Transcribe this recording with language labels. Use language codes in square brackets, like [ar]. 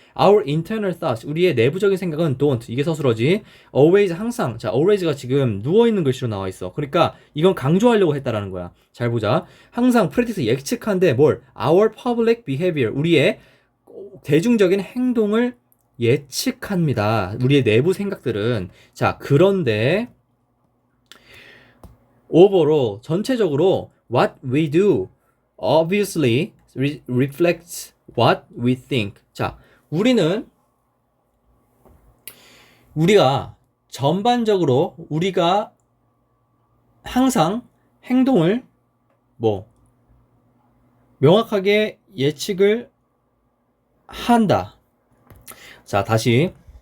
[en] Our internal thoughts [ko] 우리의 내부적인 생각은 don't 이게 서술어지. [en] Always 항상. [ko] 자, always가 지금 누워 있는 글씨로 나와 있어. 그러니까 이건 강조하려고 했다라는 거야. 잘 보자. 항상 predict 예측한데 뭘? [en] Our public behavior [ko] 우리의 대중적인 행동을 예측합니다. 우리의 내부 생각들은. 자, 그런데 [en] overall 전체적으로 what we do obviously reflects what we think. [ko] 자, 우리가 전반적으로 우리가 항상 행동을 명확하게 예측을 한다. 자, 다시.